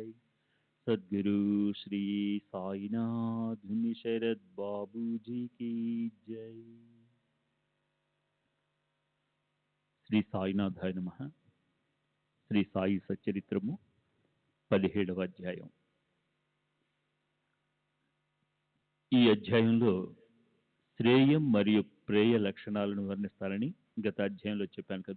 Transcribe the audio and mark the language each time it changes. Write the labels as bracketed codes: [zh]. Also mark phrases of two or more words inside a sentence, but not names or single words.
[hi] सद्गुरु श्री साईनाथ मुनि शरद बाबू जी की जय। [sa] శ్రీ సాయినాథాయ నమః. [te] శ్రీ సాయి సచ్చరిత్రము 17వ అధ్యాయం. ఈ అధ్యాయంలో శ్రేయం మరియు ప్రేయ లక్షణాలను వర్ణిస్తారని గత అధ్యాయంలో చెప్పాను కదూ.